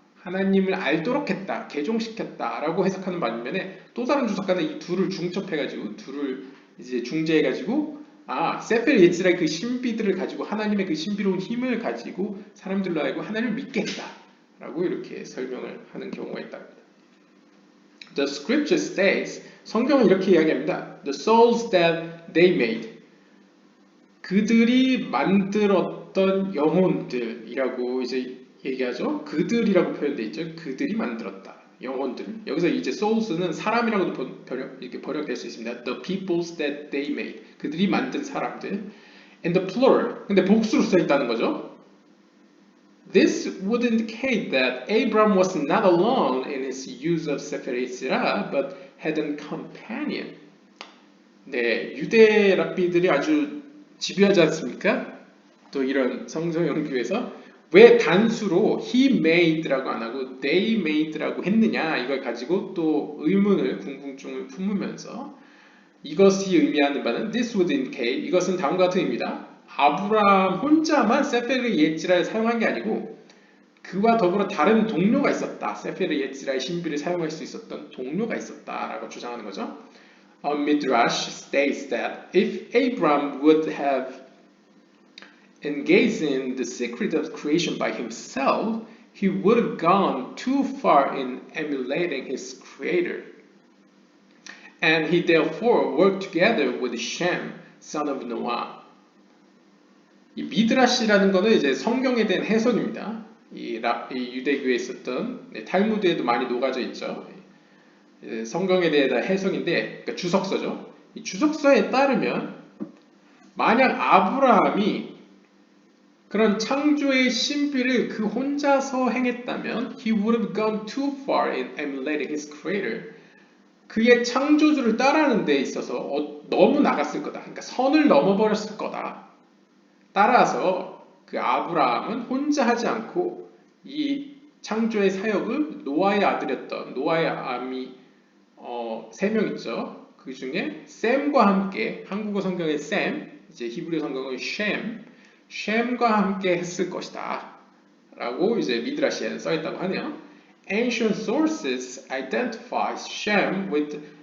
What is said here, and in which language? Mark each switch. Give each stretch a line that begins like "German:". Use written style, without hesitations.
Korean: 하나님을 알도록 했다. 개종시켰다라고 해석하는 반면에 또 다른 주석가는 이 둘을 중첩해가지고 둘을 이제 중재해가지고 세페르 예츠라의 그 신비들을 가지고 하나님의 그 신비로운 힘을 가지고 사람들로 하여금 하나님을 믿게 했다라고 이렇게 설명을 하는 경우가 있답니다.
English: The scripture states,
Korean: 성경은 이렇게 이야기합니다.
English: The souls that they made.
Korean: 그들이 만들었던 영혼들이라고 이제 얘기하죠. 그들이라고 표현되어 있죠. 그들이 만들었다. 영혼들. 여기서 이제 souls는 사람이라고도 이렇게 번역될 수 있습니다.
English: The peoples that they made.
Korean: 그들이 만든 사람들.
English: And the plural.
Korean: 근데 복수로 써 있다는 거죠.
English: This would indicate that Abram was not alone in his use of Sefer Yetzirah, but had a companion.
Korean: 네, 유대 랍비들이 아주 집요하지 않습니까? 또 이런 성서 연구에서 왜 단수로
English: he made
Korean: 라고 안 하고
English: they made
Korean: 라고 했느냐 이걸 가지고 또 의문을 궁금증을 품으면서 이것이 의미하는 바는
English: this would indicate
Korean: 이것은 다음과 같은 의미다. 아브라함 혼자만 세페르 예츠라를 사용한 게 아니고 그와 더불어 다른 동료가 있었다. 세페르 예츠라의 신비를 사용할 수 있었던 동료가 있었다라고 주장하는 거죠.
English: Midrash states that if Abraham would have engaged in the secret of creation by himself, he would have gone too far in emulating his creator. And he therefore worked together with Shem, son of Noah.
Korean: 이 미드라시라는 것은 이제 성경에 대한 해석입니다. 이 유대교에 있었던 탈무드에도 많이 녹아져 있죠. 성경에 대한 해석인데, 그러니까 주석서죠. 이 주석서에 따르면 만약 아브라함이 그런 창조의 신비를 그 혼자서 행했다면
English: he would have gone too far in emulating his creator.
Korean: 그의 창조주를 따라하는 데 있어서 너무 나갔을 거다. 그러니까 선을 넘어버렸을 거다. 따라서 그 아브라함은 혼자 하지 않고 이 창조의 사역을 노아의 아들이었던 노아의 아미 3명 있죠. 그 중에 샘과 함께 한국어 성경의 샘, 이제 히브리 성경은 쉔과 함께 했을 것이다. 라고 이제 미드라시에는 써있다고 하네요.
English: Ancient sources identify Shem with